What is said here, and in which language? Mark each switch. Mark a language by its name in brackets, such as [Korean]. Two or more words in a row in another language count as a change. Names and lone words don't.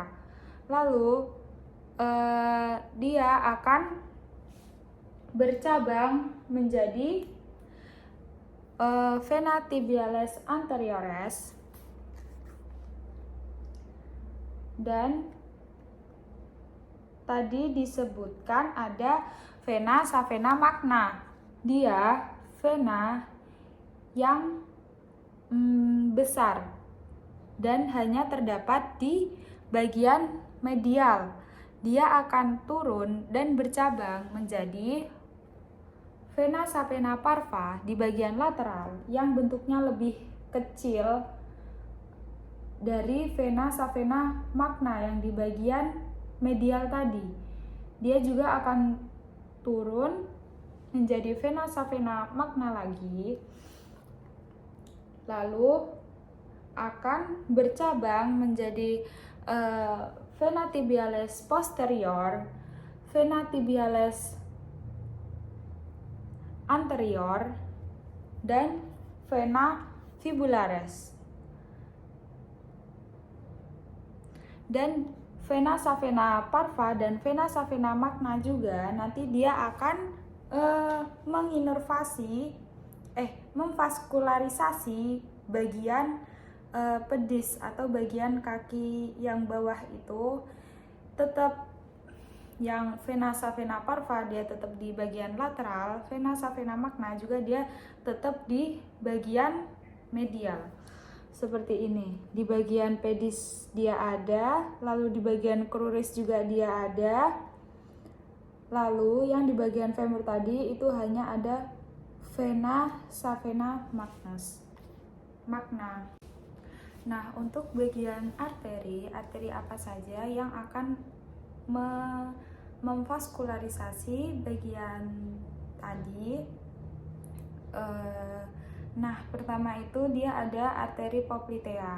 [Indonesian] Lalu dia akan bercabang menjadi vena tibialis anteriores dan tadi disebutkan ada vena savena magna. Dia vena yang besar dan hanya terdapat di bagian medial. Dia akan turun dan bercabang menjadi vena savena parva di bagian lateral yang bentuknya lebih kecil dari vena savena magna yang di bagian medial tadi. Dia juga akan turun menjadi vena savena magna lagi, lalu akan bercabang menjadi vena tibialis posterior, vena tibialis anterior, dan vena fibularis. Dan vena savena parva dan vena savena magna juga nanti dia akan memvaskularisasi bagian pedis atau bagian kaki yang bawah itu. Tetap yang vena savena parva dia tetap di bagian lateral, vena savena magna juga dia tetap di bagian medial. Seperti ini, di bagian pedis dia ada, lalu di bagian cruris juga dia ada, lalu yang di bagian femur tadi itu hanya ada vena savena magna. Nah, untuk bagian arteri apa saja yang akan memvaskularisasi bagian tadi? Nah, pertama itu dia ada arteri poplitea.